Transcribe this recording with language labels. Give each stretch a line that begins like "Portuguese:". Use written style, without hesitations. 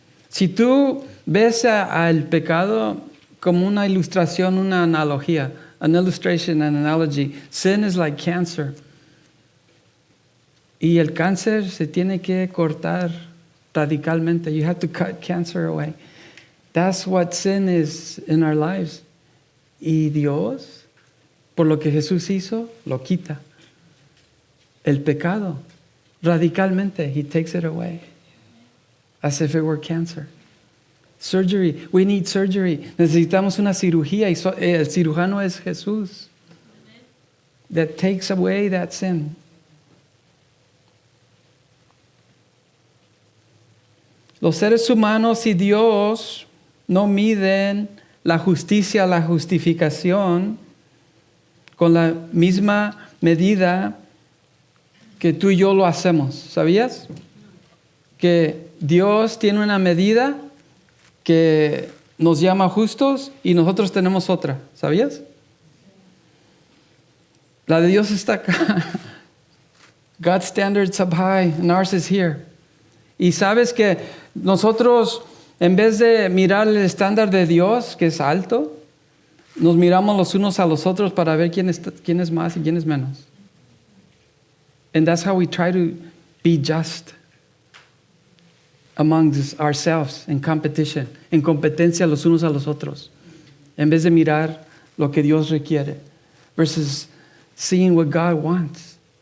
Spanish: Si tú ves al pecado como una ilustración, una analogía,
English: an illustration, an analogy, sin is like cancer.
Spanish: Y el cáncer se tiene que cortar radicalmente.
English: You have to cut cancer away. That's what sin is in our lives.
Spanish: Y Dios, por lo que Jesús hizo, lo quita. El pecado, radicalmente,
English: He takes it away. As if it were cancer. Surgery, we need surgery.
Spanish: Necesitamos una cirugía y el cirujano es Jesús.
English: That takes away that sin.
Spanish: Los seres humanos y Dios no miden la justicia, la justificación con la misma medida que tú y yo lo hacemos. ¿Sabías? Que Dios tiene una medida que nos llama justos y nosotros tenemos otra. ¿Sabías? La de Dios está acá.
English: God's standards up high and ours is here.
Spanish: Y sabes que nosotros, en vez de mirar el estándar de Dios, que es alto, nos miramos los unos a los otros para ver quién es más y quién es menos.
English: And that's how we try to be just among ourselves in competition,
Spanish: en competencia los unos a los otros,
English: en vez de mirar lo que Dios requiere, versus seeing what God wants.